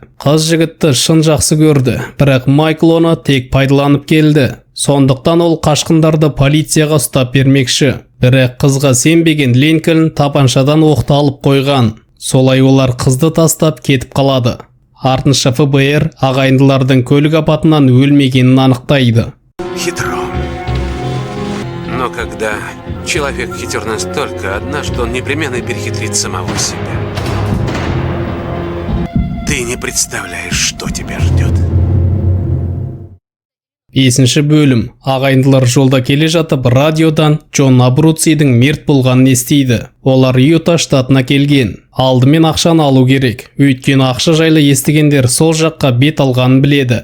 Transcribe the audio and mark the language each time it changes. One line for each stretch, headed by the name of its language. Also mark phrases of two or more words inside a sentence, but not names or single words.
Kazakh: Қыз жігітті шын жақсы көрді, бірақ Майкл оны тек пайдаланып келді. Сондықтан ол қашқындарды полицияға ұстап бермекші. Бірақ қызға сенбеген Линкольн тапаншадан оқты алып қойған. Солай олар қызды тастап кетіп қалады. Артынша ФБР ағайындылардың көлік апатынан өлмегенін анықтайды. Хитро.
Russian: Но когда человек хитер настолько, однажды он непременно перехитрит самого себя. Ты не представляешь, что тебя ждет.
Kazakh: 5-ші бөлім. Ағайындылар жолда келе жатып, радиодан Джон Абруцидің мерт болғанын естиді. Олар Юта штатына келген. Алдымен ақшаны алу керек. Өйткені ақша жайлы естігендер сол жаққа бет алғанын біледі.